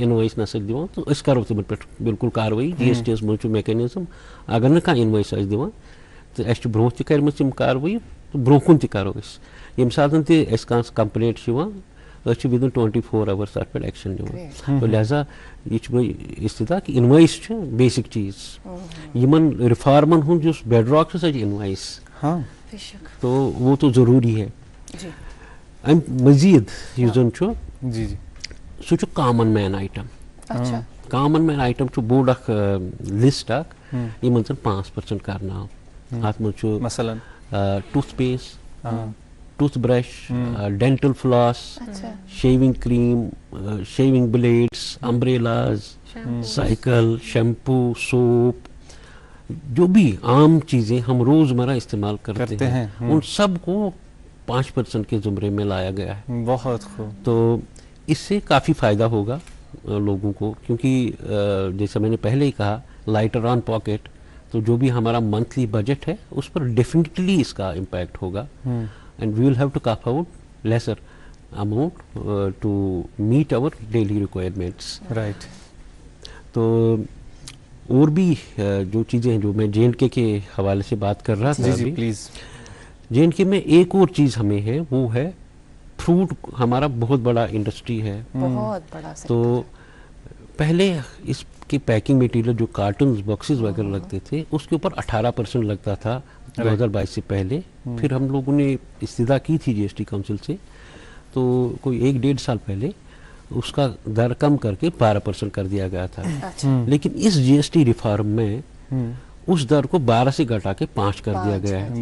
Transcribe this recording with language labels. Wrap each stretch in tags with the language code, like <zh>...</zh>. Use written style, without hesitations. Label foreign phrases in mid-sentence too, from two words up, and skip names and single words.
<ks>انوائس نسا دِوان تہٕ أسۍ کرو تِمن پٮ۪ٹھ بالکل کاروٲیی جی ایس ٹی یس منٛز چھُ میکینزم اگر نہٕ کانٛہہ انوائس آسہِ دِوان تہٕ اَسہِ چھُ برونٛہہ تہِ کَرِمٕژ یِم کاروٲیی تہٕ برونٛہہ کُن تہِ کرو أسۍ ییٚمہِ ساتہٕ تہِ اَسہِ کانٛہہ کمپلینٹ چھِ یِوان أسۍ چھِ ودن 24 hours اتھ پٮ۪ٹھ ایکشن نِوان</ks> <ur>تو لہذا یہ</ur> <ks>چھُ مےٚ استدا کہ انوائس چھُ بیسک چیز یمن ریفارمن ہُنٛد یُس</ks> <en>bed rock</en> <ks>چھُ سۄ چھِ انوائس</ks> <ur>ہاں تو وہ تو ضروری ہے</ur> <ks>امہِ مزید یُس زن چھُ</ks> <ur>جی جی</ur> <ks>سُہ چھُ</ks> <en>common man item common man item</en> <ks>چھُ بوٚڑ اکھ لسٹ اکھ یِمن زن 5% کرناو اتھ منٛز چھُ</ks> <ur>مثلاً</ur> <en>tooth paste tooth brush dental floss shaving cream shaving blades umbrellas cycle shampoo soap</en> <ur>جو بھی عام چیزیں ہم روزمرہ استعمال کرتے ہیں ان سب کو 5% کے زمرے میں لایا گیا ہے بہت خوب تو اس سے کافی فائدہ ہوگا لوگوں کو کیونکہ جیسا میں نے پہلے ہی کہا</ur> <en>lighter on pocket</en> <ur>تو جو بھی ہمارا</ur> <en>monthly budget</en> <ur>ہے اس پر ڈیفینیٹلی اس کا امپیکٹ ہوگا</ur> <en>and we will have to carve out lesser amount to meet our daily requirements. Right.</en> <ur>تو اور بھی جو چیزیں ہیں جو میں جے اینڈ کے حوالے سے بات کر رہا تھا جی پلیز جے اینڈ کے میں ایک اور چیز ہمیں ہے وہ ہے فروٹ ہمارا بہت بڑا انڈسٹری ہے بہت بڑا تو پہلے اس کی</ur> <en>packing material</en> <ur>جو</ur> <en>cartons boxes</en> <ur>وغیرہ لگتے تھے اس کے اوپر 18% لگتا تھا 2022 سے پہلے پھر ہم لوگوں نے استدعا کی تھی جی ایس ٹی کونسل سے تو کوئی 1-1.5 سال پہلے اس کا در کم کر کے 12% کر دیا گیا تھا لیکن اس جی ایس ٹی ریفارم میں اس در کو 12 سے گھٹا کے 5 کر دیا گیا ہے</ur>